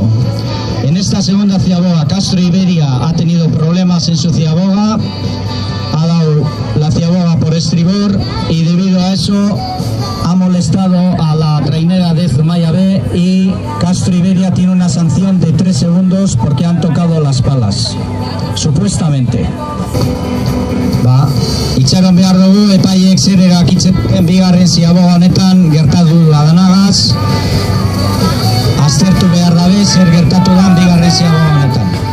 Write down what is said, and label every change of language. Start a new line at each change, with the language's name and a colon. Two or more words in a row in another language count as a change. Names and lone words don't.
Spanish: En esta segunda Ziaboga, Castro Iberia ha tenido problemas en su Ziaboga, ha dado la Ziaboga por estribor y debido a eso ha molestado a la trainera de Zumaia B, y Castro Iberia tiene una sanción de 3 segundos porque han tocado las palas, supuestamente.
Basque: Itxaron behar dugu epaiek zer erakitzen bigarren Ziaboga honetan gertatu danagaz. Aztertu behar dabe zer gertatu dan bigarren Ziaboga honetan.